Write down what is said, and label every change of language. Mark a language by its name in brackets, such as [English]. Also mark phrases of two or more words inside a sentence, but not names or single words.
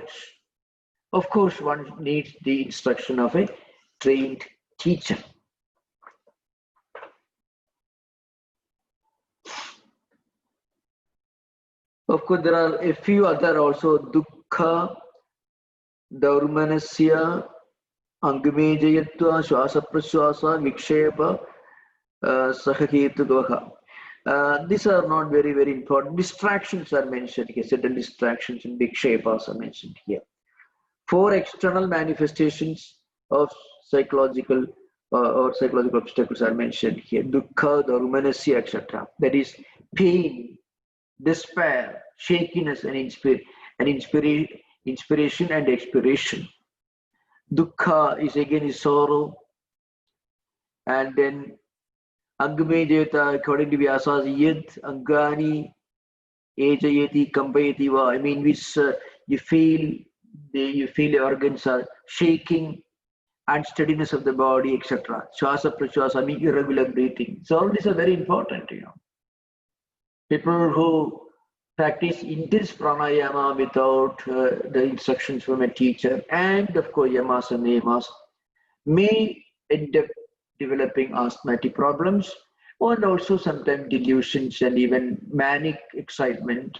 [English] Of course, one needs the instruction of a trained teacher. Of course, there are a few other also [Sanskrit] dukkha, daurmanasya, angamejayatva, shwasa praswasa, vikshepa, sahaketugaha. [English] These are not very, very important. Distractions are mentioned here. Certain distractions and vikshepas are mentioned here. 4 external manifestations of psychological or psychological obstacles are mentioned here. [Sanskrit] Dukkha, daurmanasya, [English] etc. That is pain, despair, shakiness, and inspiration and expiration. Dukkha is again sorrow, and then Angamejayata, according to Vyasa's [Sanskrit] yad angani ejayati kampayati va. [English] I mean, which you feel your organs are shaking, unsteadiness of the body, etc. [Sanskrit] Shwasa prashwasa, [English] I mean irregular breathing. So all these are very important, People who practice intense pranayama without the instructions from a teacher, and of course yamas and niyamas, may end up developing asthmatic problems, and also sometimes delusions and even manic excitement.